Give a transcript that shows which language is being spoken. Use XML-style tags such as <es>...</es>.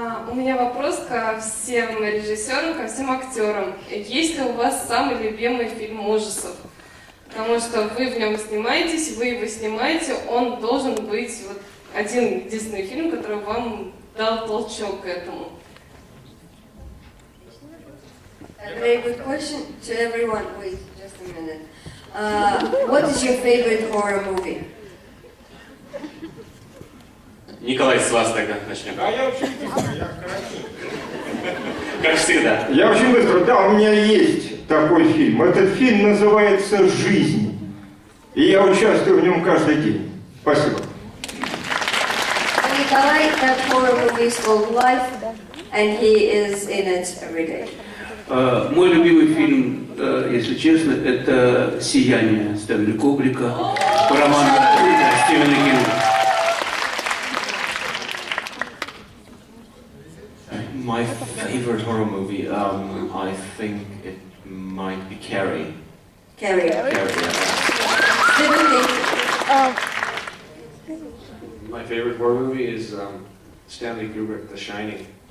<ru>У меня вопрос ко всем режиссерам, ко всем актерам. Есть ли у вас самый любимый фильм ужасов? Потому что вы в нем снимаетесь, вы его снимаете, он должен быть вот один единственный фильм, который вам дал толчок к этому?</ru> <en>A very good question to everyone. Wait, just a minute. What is your favorite horror movie?</en> <ru>Николай, с вас тогда начнем. А я очень быстро, я коротенько. Как всегда. Я очень быстро. Да, у меня есть такой фильм. Этот фильм называется «Жизнь». И я участвую в нем каждый день. Спасибо.</ru> <en>Nikolai, that horror movie is called Life, and he is in it every day.</en> <ru>Мой любимый фильм, если честно, это «Сияние» Стэнли Кубрика по роману Стивена Кинга.</ru> <en>My favorite horror movie, I think it might be Carrie. Carrie. Carrie, yeah. Stephen King. My favorite horror movie is Stanley Kubrick, The Shining.</en>